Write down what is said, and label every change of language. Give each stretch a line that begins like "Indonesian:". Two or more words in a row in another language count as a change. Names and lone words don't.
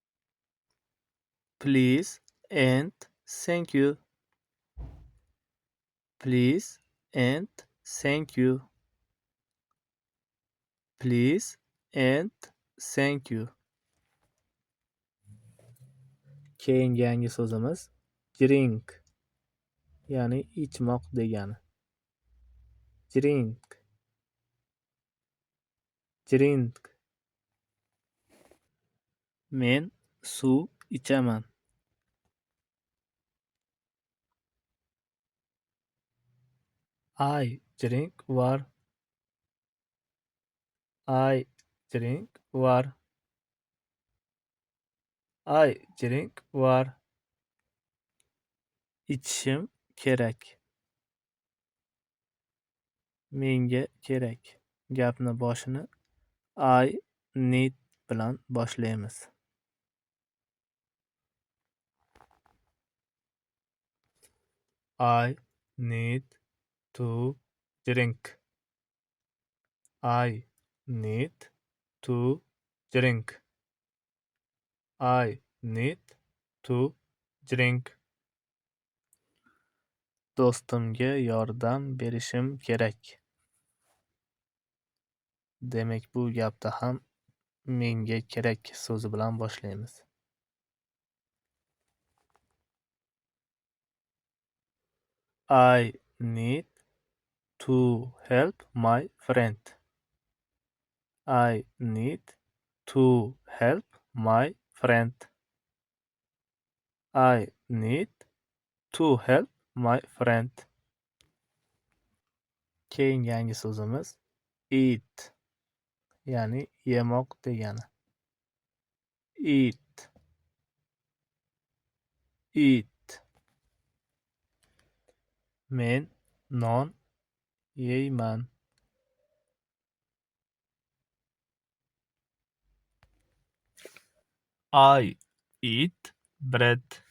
English: Please and thank you. Please and thank you. Please and thank you.
Uzbek: Keyingi yangi so'zimiz drink, ya'ni ichmoq degani.
English: Drink, drink.
Uzbek: Men suv ichaman.
English: I drink water. I drink water. I drink water.
Uzbek: İçishim kerak. Menga kerak. Gapni boshini
English: I need
Uzbek: bilan boshlaymiz.
English: I need to drink. I need to drink. I need to drink.
Uzbek: Do'stimga yordam berishim kerak. Demak, bu gapda ham menga kerak so'zi bilan boshlaymiz.
English: I need to help my friend. I need to help my friend. I need to help my friend.
Uzbek: Keyingi yangi so'zimiz eat, ya'ni yemoq degani.
English: Eat, eat.
Uzbek: Men non yeyman.
English: I eat bread.